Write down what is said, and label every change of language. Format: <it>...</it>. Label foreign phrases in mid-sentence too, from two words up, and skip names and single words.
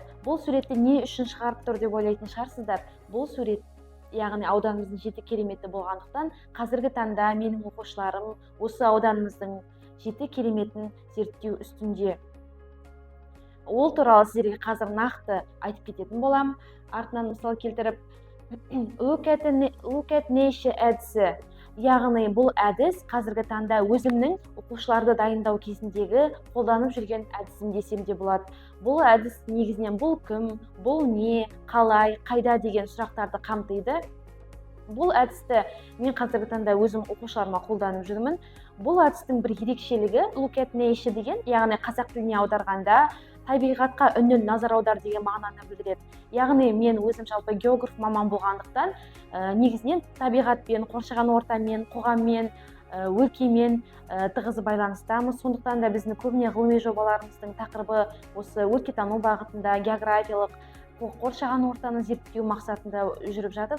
<kk>Бұл суретті не үшін шығарып тұр деп ойлайтын шығарсыздар. Бұл сурет, яғни ауданымыздың 7 кереметі болғандықтан, қазіргі таңда менің оқушыларым осы ауданымыздың 7 кереметін зерттеу үстінде. Ол туралы сіздерге қазір нақты айтып кететін болам. Артынан мысал келтіріп,</kk> <en>look at nature әдісі.</en> <kk>Яғни бұл әдіс қазіргі таңда өзімнің оқушыларды дайындау кезіндегі қолданып жүрген әдісім десем де болады. Бұл әдіс негізінен бұл кім, бұл не, қалай, қайда деген сұрақтарды қамтиды. Бұл әдісті мен қазіргі таңда өзім оқушыларыма қолданып жүрмін. Бұл әдістің бір ерекшелігі</kk> <en>look at nature</en> <kk>деген, яғни қазақ тіліне аударғанда табиғатқа үнін назар аудар деген мағынаны білдіреді. Яғни мен өзім жалпы географ маман болғандықтан, негізінен табиғатпен, қоршаған ортамен, қоғаммен, өлкемен тығыз байланыстамыз. Сондықтан да біздің көбіне ғылыми жобаларымыздың тақырыбы осы өлкетану бағытында, географиялық, қоршаған ортаны зерттеу мақсатында жүріп жатыр.</kk>